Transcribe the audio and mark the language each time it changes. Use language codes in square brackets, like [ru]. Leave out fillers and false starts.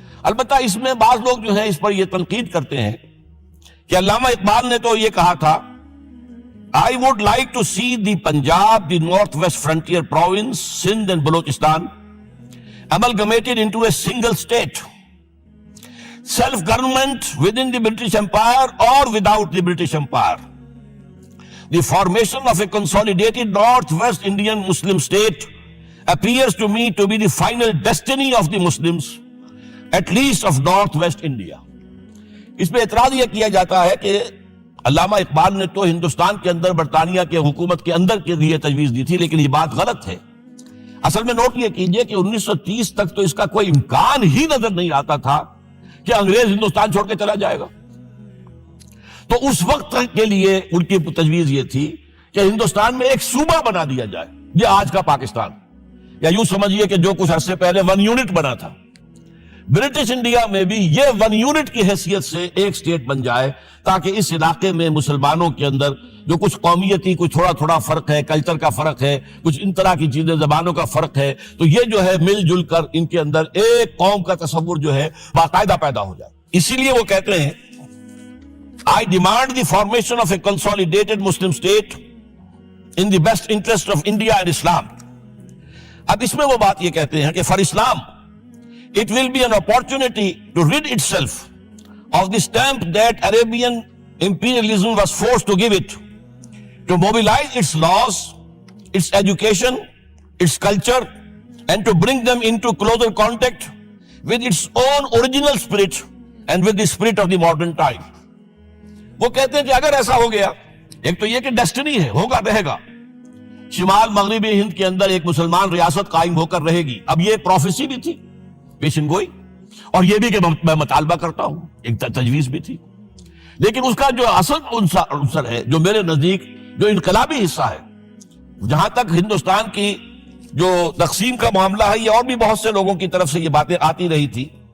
[ur] البتہ اس میں بعض لوگ جو ہیں اس پر یہ تنقید کرتے ہیں کہ علامہ اقبال نے تو یہ کہا تھا [en] I would like to see the Punjab, the Northwest Frontier Province, Sindh and Balochistan amalgamated into a single state. Self-government within the British Empire or without the British Empire. The formation of a consolidated Northwest Indian Muslim state appears to me to be the final destiny of the Muslims, at least of Northwest India. [ur] اس پہ اعتراض یہ کیا جاتا ہے کہ علامہ اقبال نے تو ہندوستان کے اندر برطانیہ کے حکومت کے اندر کے لیے تجویز دی تھی، لیکن یہ بات غلط ہے. اصل میں نوٹ یہ کیجئے کہ 1930 تک تو اس کا کوئی امکان ہی نظر نہیں آتا تھا کہ انگریز ہندوستان چھوڑ کے چلا جائے گا. تو اس وقت کے لیے ان کی تجویز یہ تھی کہ ہندوستان میں ایک صوبہ بنا دیا جائے، یہ آج کا پاکستان، یا یوں سمجھیے کہ جو کچھ عرصے پہلے 1 یونٹ بنا تھا. برٹش انڈیا میں بھی یہ 1 یونٹ کی حیثیت سے ایک سٹیٹ بن جائے، تاکہ اس علاقے میں مسلمانوں کے اندر جو کچھ قومیتی کچھ تھوڑا فرق ہے، کلچر کا فرق ہے، کچھ ان طرح کی چیزیں، زبانوں کا فرق ہے، تو یہ جو ہے مل جل کر ان کے اندر ایک قوم کا تصور جو ہے باقاعدہ پیدا ہو جائے. اسی لیے وہ کہتے ہیں [en] I demand the formation of a consolidated Muslim state in the best interest of India and Islam. [ur] اب اس میں وہ بات یہ کہتے ہیں کہ [en] for Islam it will be an opportunity to rid itself of the stamp that Arabian imperialism was forced to give it, to mobilize its laws, its education, its culture, and to bring them into closer contact with its own original spirit and with the spirit of the modern time. [ur] وہ کہتے ہیں کہ اگر ایسا ہو گیا، ایک تو یہ کہ ڈیسٹنی ہے، ہوگا رہے گا، شمال مغربی ہند کے اندر ایک مسلمان ریاست قائم ہو کر رہے گی. اب یہ پروفیسی بھی تھی، پیشن گوئی، اور یہ بھی کہ میں مطالبہ کرتا ہوں، ایک تجویز بھی تھی. لیکن اس کا جو اصل عنصر ہے، جو میرے نزدیک جو انقلابی حصہ ہے، جہاں تک ہندوستان کی جو تقسیم کا معاملہ ہے، یہ اور بھی بہت سے لوگوں کی طرف سے یہ باتیں آتی رہی تھی.